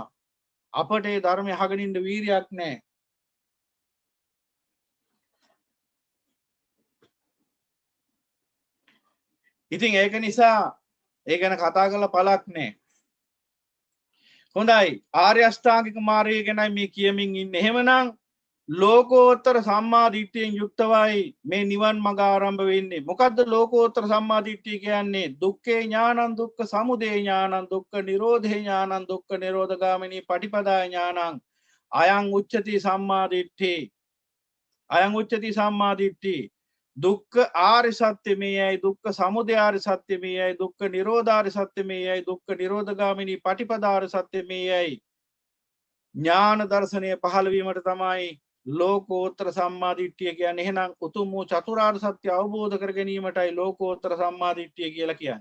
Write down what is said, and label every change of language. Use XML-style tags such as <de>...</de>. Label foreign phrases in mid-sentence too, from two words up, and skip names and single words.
<si>අපට ඒ ධර්මය අහගෙන ඉන්න වීරයක් නැහැ. ඉතින් ඒක නිසා ඒ ගැන කතා කරලා පළක් නැහැ. හොඳයි, ආර්ය අෂ්ටාංගික මාර්ගය ගැනයි මේ කියමින් ඉන්නේ. එහෙමනම් ලෝකෝත්තර සම්මා දිට්ඨියෙන් යුක්තවයි මේ නිවන් මඟ ආරම්භ වෙන්නේ. මොකද්ද ලෝකෝත්තර සම්මා දිට්ඨිය කියන්නේ?</si> <pi>දුක්ඛේ ඥානං, දුක්ඛ සමුදය ඥානං, දුක්ඛ නිරෝධේ ඥානං, දුක්ඛ නිරෝධගාමිනී පටිපදා ඥානං. අයං උච්චති සම්මා දිට්ඨි. අයං උච්චති සම්මා දිට්ඨි.</pi> <si>දුක්ඛ ආර්ය සත්‍ය මේයයි, දුක්ඛ සමුදය ආර්ය සත්‍ය මේයයි, දුක්ඛ නිරෝධාර්ය සත්‍ය මේයයි, දුක්ඛ නිරෝධගාමිනී පටිපදාාර්ය සත්‍ය මේයයි. ඥාන දර්ශනය පහළ වීමට තමයි ලෝකෝත්තර සම්මා දිට්ඨිය කියන්නේ. එහෙනම් උතුම් වූ චතුරාර්ය සත්‍ය අවබෝධ කර ගැනීමටයි ලෝකෝත්තර සම්මා දිට්ඨිය කියලා කියන්නේ.</si>